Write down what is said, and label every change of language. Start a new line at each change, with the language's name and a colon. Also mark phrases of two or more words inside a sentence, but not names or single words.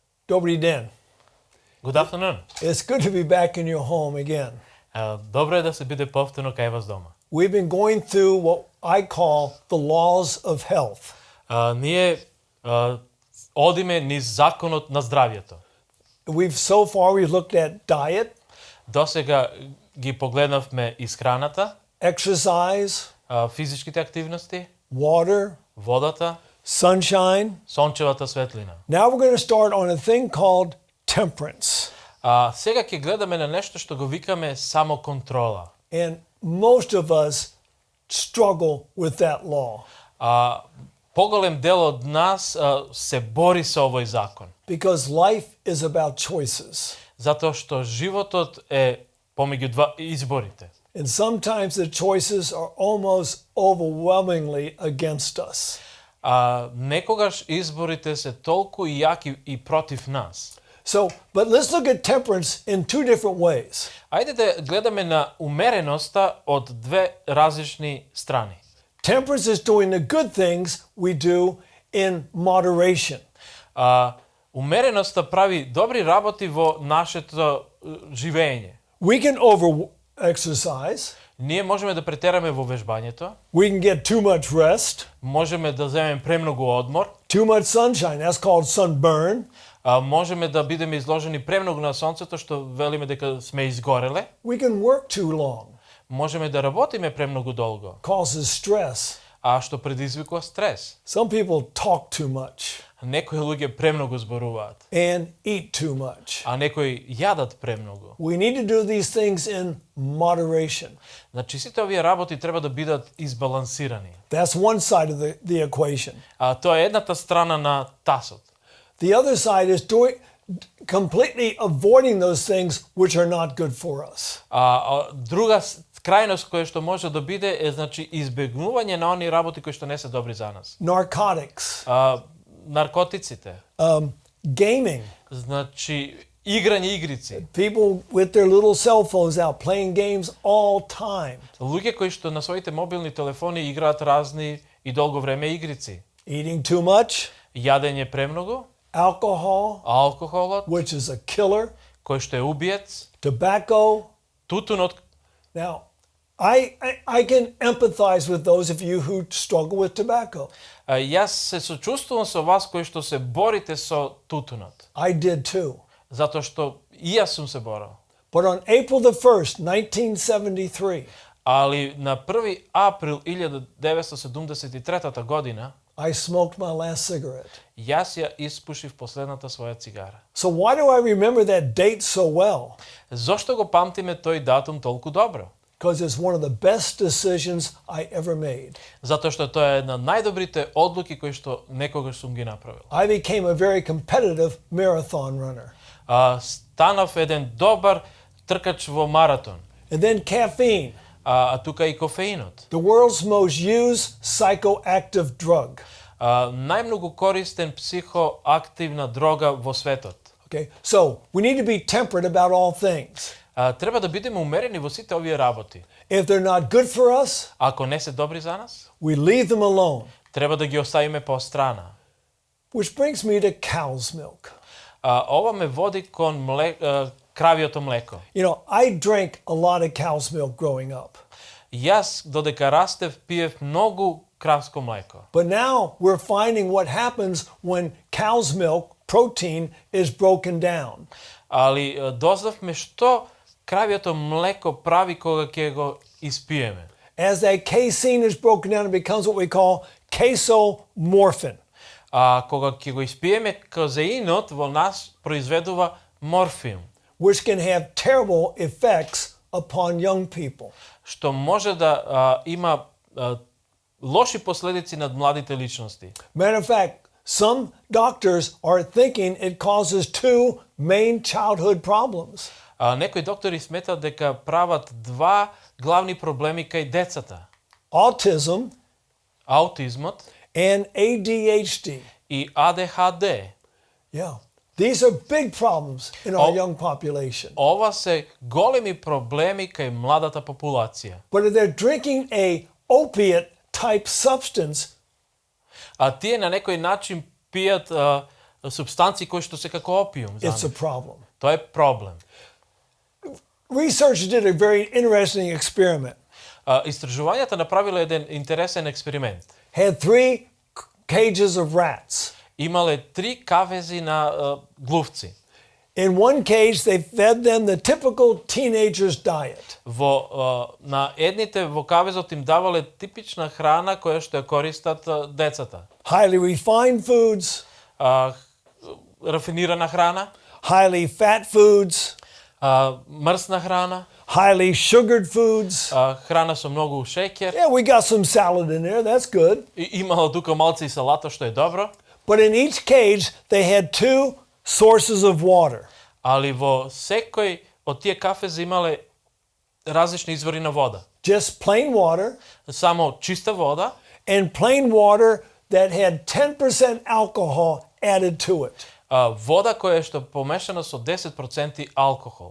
Macedonian: Добри ден.
English: Good afternoon. It's good to be back in your home again.
Macedonian: Добро е да се биде повторно кај вас дома.
English: We've been going through what I call the laws of health.
Macedonian: Ние одиме низ законот на здравјето.
English: We've looked at diet,
Macedonian: Досега ги погледнавме исхраната,
English: exercise,
Macedonian: физичките активности,
English: water,
Macedonian: водата,
English: sunshine.
Macedonian: сончевата светлина.
English: Now we're going to start on a thing called temperance.
Macedonian: Сега ќе гледаме на нешто што го викаме самоконтрола.
English: And most of us struggle with that law.
Macedonian: Поголем дел од нас се бори со овој закон.
English: Because life is about choices.
Macedonian: Затоа што животот е помеѓу два изборите.
English: And sometimes the choices are almost overwhelmingly against us.
Macedonian: Некогаш изборите се толку јаки и против нас.
English: But let's look at temperance in two different ways.
Macedonian: Ајде да гледаме на умереноста од две различни страни.
English: Temperance is doing the good things we do in moderation.
Macedonian: Умереноста прави добри работи во нашето живење.
English: We can over-exercise.
Macedonian: Ние можеме да претераме во вежбањето.
English: We can get too much rest.
Macedonian: Можеме да земеме премногу одмор.
English: Too much sunshine, that's called sunburn.
Macedonian: Можеме да бидеме изложени премногу на сонцето, што велиме дека сме изгореле.
English: We can work too long.
Macedonian: Можеме да работиме премногу долго.
English: Causes stress.
Macedonian: Што предизвикува стрес.
English: Some people talk too much.
Macedonian: Некои луѓе премногу зборуваат.
English: And eat too much.
Macedonian: Некои јадат премногу.
English: We need to do these things in moderation.
Macedonian: Значи сите овие работи треба да бидат избалансирани.
English: That's one side of the equation.
Macedonian: Тоа е едната страна на тасот.
English: The other side is completely avoiding those things which are not good for us.
Macedonian: Друга крајност која што може да биде е значи избегнување на оние работи кои што не се добри за нас.
English: Narcotics.
Macedonian: Наркотиците.
English: Gaming.
Macedonian: Значи играње игрици.
English: People with their little cell phones out playing games all time.
Macedonian: Луѓе кои што на своите мобилни телефони играат разни и долго време игрици.
English: Eating too much.
Macedonian: Јадење премногу.
English: Alcoholot, which is a killer.
Macedonian: Кој што е убиец.
English: Tobacco.
Macedonian: Тутунот.
English: Now, I can empathize with those of you who struggle with tobacco.
Macedonian: Јас се сочувствувам со вас кои што се борите со тутунот.
English: I did too.
Macedonian: Затоа што и јас сум се борел.
English: But on April the 1st, 1973,
Macedonian: али на 1 април 1973 година
English: I smoked my last cigarette.
Macedonian: Јас ја испушив последната своја цигара.
English: So why do I remember that date so well?
Macedonian: Зошто го памтиме тој датум толку добро?
English: Because it's one of the best decisions I ever made.
Macedonian: Затоа што тоа е една од најдобрите одлуки кои што некогаш сум ги направил.
English: I became a very competitive marathon runner.
Macedonian: Станав еден добар тркач во маратон.
English: And then caffeine.
Macedonian: Тука и кофеинот.
English: The world's most used psychoactive drug.
Macedonian: Најмногу користен психоактивна дрога во светот.
English: Okay, so we need to be temperate about all things.
Macedonian: Треба да бидеме умерени во сите овие работи.
English: If they're not good for us,
Macedonian: ако не се добри за нас,
English: we leave them alone.
Macedonian: Треба да ги оставиме по страна.
English: Which brings me to cow's milk.
Macedonian: Ова ме води кон кравиото млеко.
English: You know, I drank a lot of cow's milk growing up.
Macedonian: Јас додека растев пиев многу кравско млеко.
English: But now we're finding what happens when cow's milk protein is broken down.
Macedonian: Али дознавме што кравиото млеко прави кога ќе го испиеме.
English: As that casein is broken down, it becomes what we call casomorphin.
Macedonian: Кога ќе го испиеме, казеинот во нас произведува морфин,
English: which can have terrible effects upon young people.
Macedonian: Што може да има лоши последици над младите личности.
English: Matter of fact, some doctors are thinking it causes two main childhood problems.
Macedonian: Некои доктори сметаат дека прават два главни проблеми кај децата.
English: Autism,
Macedonian: аутизмот,
English: and ADHD.
Macedonian: И ADHD.
English: Yeah. These are big problems in our young population.
Macedonian: Ова се големи проблеми кај младата популација.
English: But if they're drinking a opiate type substance,
Macedonian: тие на некој начин пијат супстанции кои што се како опиум за
English: It's a
Macedonian: нив.
English: problem.
Macedonian: Тоа е проблем.
English: Researchers did a very interesting experiment.
Macedonian: Истражувањата направиле еден интересен експеримент.
English: Had 3 cages of rats.
Macedonian: Имале 3 кавези на глувци.
English: In one cage, they fed them the typical teenager's diet.
Macedonian: На едните во кавезот им давале типична храна која што ја користат децата.
English: Highly refined foods,
Macedonian: Рафинирана храна,
English: highly fat foods,
Macedonian: мрсна храна,
English: highly sugared foods.
Macedonian: храна со многу шеќер.
English: Yeah, we got some salad in there. That's good.
Macedonian: Имало тука малце и салата што е добро,
English: But in each cage, they had 2 sources of water.
Macedonian: али во секој од тие кафези имале различни извори на вода.
English: Just plain water
Macedonian: Само чиста вода
English: and plain water that had 10% alcohol added to it.
Macedonian: вода која што е помешана со 10% алкохол.